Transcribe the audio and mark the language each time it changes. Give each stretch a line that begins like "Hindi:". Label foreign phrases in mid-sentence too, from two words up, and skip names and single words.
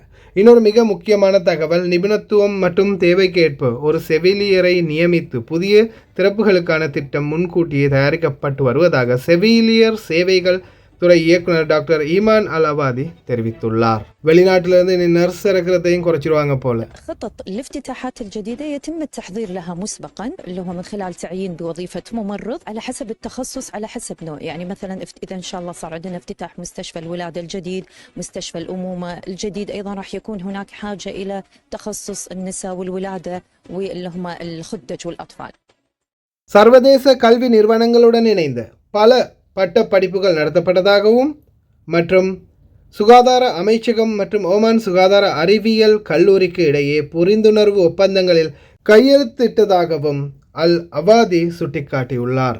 Tamil: இன்னொரு மிக முக்கியமான தகவல், நிபுணத்துவம் மற்றும் தேவைக்கேற்ப ஒரு செவிலியரை நியமித்து புதிய திறப்புகளுக்கான திட்டம் முன்கூட்டியே தயாரிக்கப்பட்டு வருவதாக செவிலியர் சேவைகள் துறை இயக்குனர் டாக்டர் ஈமான் அல் அவாதி தெரிவித்துள்ளார். வெளிநாட்டிலிருந்து இனி நர்ஸ் இறக்கிறதையும் குறைச்சிருவாங்க போல.
Arabic: خطط الافتتاحات الجديدة يتم التحضير لها مسبقا اللي هو من خلال تعيين بوظيفة ممرض على حسب التخصص على حسب نوع. يعني مثلا إذا إن شاء الله صار عندنا افتتاح مستشفى الولادة الجديد، مستشفى الأمومة الجديد، أيضا راح يكون هناك حاجة إلى تخصص النساء والولادة واللي هم الخدج والأطفال.
Tamil: சர்வதேச கல்வி நிறுவனங்களுடன் இணைந்த பல பட்ட படிப்புகள் நடத்தப்பட்டதாகவும் மற்றும் சுகாதார அமைச்சகம் மற்றும் ஓமான் சுகாதார அறிவியல் கல்லூரிக்கு இடையே புரிந்துணர்வு ஒப்பந்தங்களில் கையெழுத்திட்டதாகவும் அல் அவாதி சுட்டிக்காட்டியுள்ளார்.